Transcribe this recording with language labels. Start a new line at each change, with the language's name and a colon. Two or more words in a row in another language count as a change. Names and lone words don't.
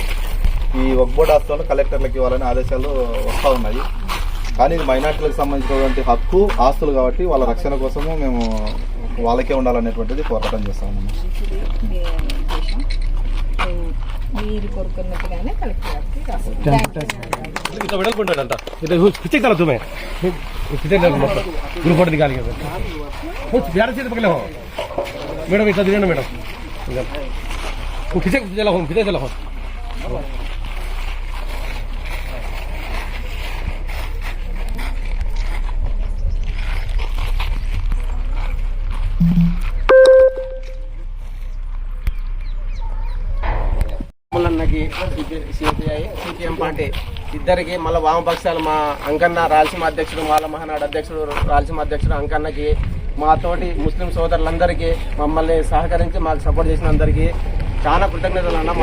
Telugu: ఈ వక్ఫ్ బోర్డు ఆస్తులను కలెక్టర్లకు ఇవ్వాలని ఆదేశాలు వస్తూ ఉన్నాయి. కానీ ఇది మైనార్టీలకు సంబంధించినటువంటి హక్కు ఆస్తులు కాబట్టి వాళ్ళ రక్షణ కోసము మేము వాళ్ళకే ఉండాలనేటువంటిది పోరాటం చేస్తా ఉన్నాము. మీరు కోరుకున్నట్టుగానే కలెక్టర్
Hindi: इतना बड़ा कौन डालता इतना खींचे चला तुम्हें खींचे चला मत ग्रुप फोटो निकाल के कुछ प्यार से पकड़े हो मैडम इतना दिन मैडम वो खींचे चला हो
Telugu: అన్నకి సిపిఐ సిపిఎం పార్టీ ఇద్దరికి మళ్ళీ వామపక్షాలు మా అంకన్న రాయలసీమ అధ్యక్షుడు మాల మహానాడు అధ్యక్షుడు రాయలసీమ అధ్యక్షుడు అంకన్నకి మా తోటి ముస్లిం సోదరులందరికీ మమ్మల్ని సహకరించి మాకు సపోర్ట్ చేసిన అందరికీ చాలా కృతజ్ఞతలు అన్న.